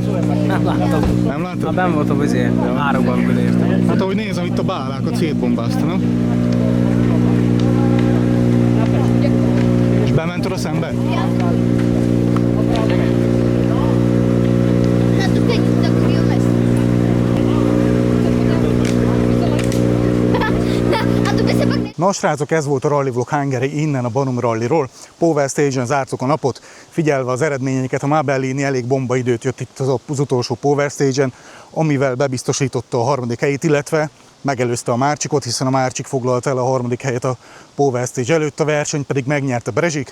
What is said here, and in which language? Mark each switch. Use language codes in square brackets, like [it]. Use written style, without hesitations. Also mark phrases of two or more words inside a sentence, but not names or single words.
[hu] Nem láttam. Nem láttad? Hát nem voltam árokban, amikor értem. Hát ahogy nézem, itt a bálákat szétbombáztanak. És bement oda szembe? [sk] Na tu keď tak uvieme. [cs] A tu by se pak [hu] Na srácok, ez volt a Rally Vlog Hungary innen a Banum Rallyról. [en] Power Stage- [hu] en zártuk a napot, figyelve az eredményeket, a Mabellini elég bomba időt jött itt az utolsó [en] Power Stage- [hu] en, amivel bebiztosította a harmadik helyét, illetve megelőzte a Márcsikot, hiszen a Márcsik foglalta el a harmadik helyet a [en] Power Stage [hu] előtt, a verseny pedig megnyerte Brezsik.